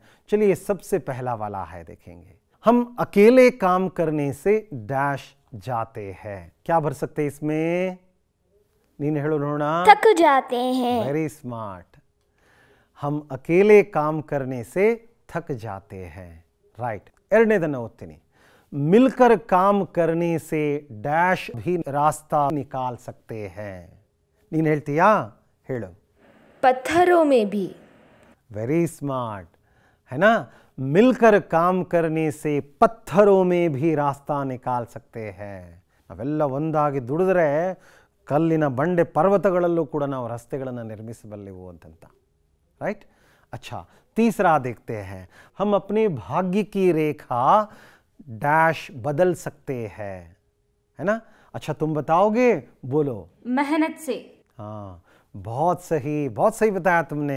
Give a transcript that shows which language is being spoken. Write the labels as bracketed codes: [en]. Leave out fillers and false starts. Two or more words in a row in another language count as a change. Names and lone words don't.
[hi] चलिए सबसे पहला वाला है, देखेंगे हम अकेले काम करने से डैश जाते हैं। क्या भर सकते हैं इसमें? [kn] ನೀನ್ ಹೇಳು ನೋಡಾ, [hi] थक जाते हैं। [en] very smart. [hi] हम अकेले काम करने से थक जाते हैं, राइट। [kn] ಎರಡನೇದನ್ನು ಓದ್ತೀನಿ। [hi] मिलकर काम करने से डैश भी रास्ता निकाल सकते हैं। [kn] ನೀನು ಹೇಳ್ತೀಯಾ? ಹೇಳು। [hi] पत्थरों में भी। [en] very smart, [hi] है ना। मिलकर काम करने से पत्थरों में भी रास्ता निकाल सकते हैं। [kn] ನಾವೆಲ್ಲ ಒಂದಾಗಿ ದುಡಿದ್ರೆ ಕಲ್ಲಿನ ಬಂಡೆ ಪರ್ವತಗಳಲ್ಲೂ ಕೂಡ ನಾವು ರಸ್ತೆಗಳನ್ನು ನಿರ್ಮಿಸಬಲ್ಲೆವು ಅಂತಂತ, [hi] राइट। अच्छा, तीसरा देखते हैं। हम अपने भाग्य की रेखा डैश बदल सकते हैं, है ना। अच्छा, तुम बताओगे? बोलो। मेहनत से। हाँ, बहुत सही बताया तुमने।